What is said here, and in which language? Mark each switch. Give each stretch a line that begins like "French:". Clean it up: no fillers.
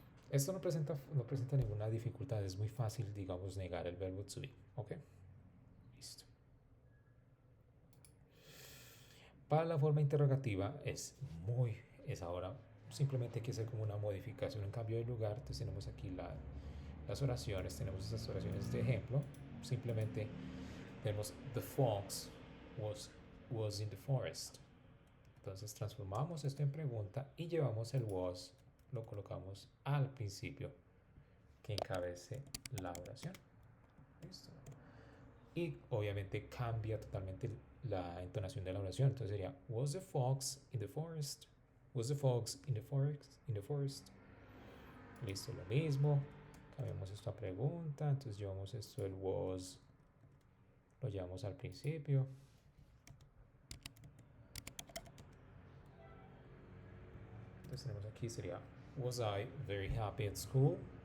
Spanish: Esto no presenta ninguna dificultad, es muy fácil, digamos, negar el verbo to be. Ok. Listo. Para la forma interrogativa es ahora simplemente hay que hacer como una modificación, un cambio de lugar. Entonces tenemos aquí las oraciones, tenemos esas oraciones de ejemplo. Simplemente tenemos
English: the fox was in the forest.
Spanish: Entonces transformamos esto en pregunta y llevamos el was, lo colocamos al principio que encabece la oración. Listo. Y obviamente cambia totalmente la entonación de la oración. Entonces sería
English: was the fox in the forest? Was the fox in the forest? In the forest.
Spanish: Listo, lo mismo. Cambiamos esto a pregunta. Entonces llevamos esto el was, lo llevamos al principio. Entonces tenemos aquí sería
English: was I very happy at school?